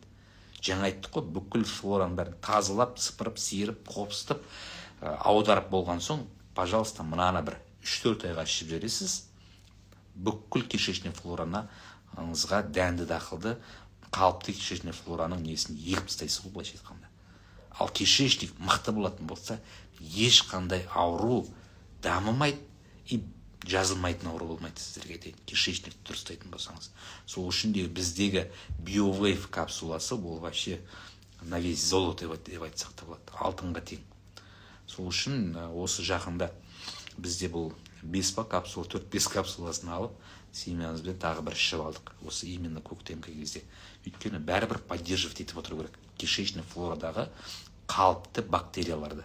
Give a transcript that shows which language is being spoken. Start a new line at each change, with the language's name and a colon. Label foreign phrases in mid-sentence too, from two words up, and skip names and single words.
Kazakh: Жаңа айттық қой, бүкіл флораны бәрін тазалап, сыпырып, сиырып, қопсытып, аударып болған соң, пожалуйста, мынаны бір 3-4 айға ішіп жібересіз, бүкіл кишечный флораңызға дәнді дақылды, қалыпты кишечный флораның несін егіп тастайсыз ғой, былайша айтқанда. Ал кишечник мықты болатын болса, ешқандай ауру дамымайды и жазылмайтын ауру болмайды, сіздерге айтайын, кишечникті дұрыс ұстайтын болсаңыз. Сол үшін де біздегі BioWave капсуласы ол
Russian: вообще на весь золото
Kazakh: деп айтсақ та болады, алтынға тең. Сол үшін осы жақында бізде бұл 5 капсула, 4-5 капсуласын алып, семьямызбен тағы бір ішіп алдық. Осы именно көктемгі кезде. Өйткені бәрібір поддерживать етіп отыру керек кишечный флорадағы қалыпты бактерияларды.